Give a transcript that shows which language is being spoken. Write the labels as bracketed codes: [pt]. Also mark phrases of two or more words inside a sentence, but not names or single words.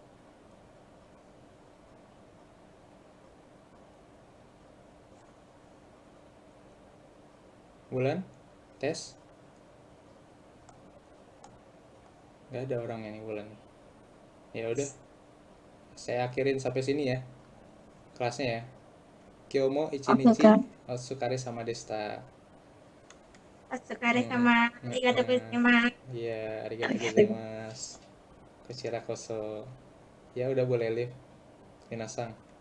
[id] Bulan? Tes? Gak ada orangnya nih Bulan. Ya udah, saya akhirin sampai sini ya kelasnya ya. [ja] 今日も一日お疲れ様でした. お疲れ様ありがとうございます. Iya, ありがとうございます. こちらこそ. [id] Ya udah boleh live. [ja] Minasang.